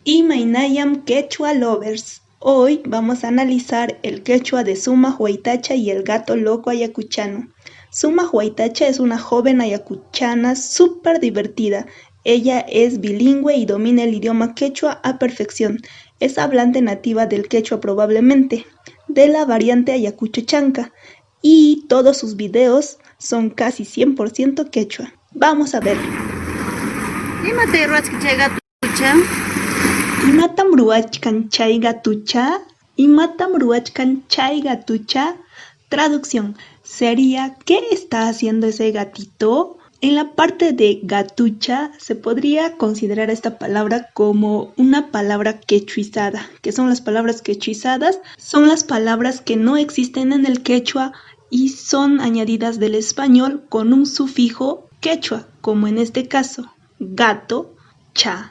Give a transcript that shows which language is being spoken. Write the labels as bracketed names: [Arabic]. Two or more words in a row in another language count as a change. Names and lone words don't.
[Spanish] Imaynayam [English] Quechua Lovers. [Spanish] Hoy vamos a analizar el quechua de Sumaj Huaytacha y el gato loco ayacuchano. Sumaj Huaytacha es una joven ayacuchana súper divertida. Ella es bilingüe y domina el idioma quechua a perfección. Es hablante nativa del quechua probablemente, de la variante ayacucho chanca, y todos sus videos son casi 100% quechua. Vamos a ver. [Quechua] Imatam ruachkan chay gatucha. Imatam ruachkan chay gatucha. [Spanish] Traducción sería ¿qué está haciendo ese gatito? En la parte de gatucha se podría considerar esta palabra como una palabra quechuizada. ¿Qué son las palabras quechuizadas? Son las palabras que no existen en el quechua y son añadidas del español con un sufijo quechua, como en este caso, gato, cha.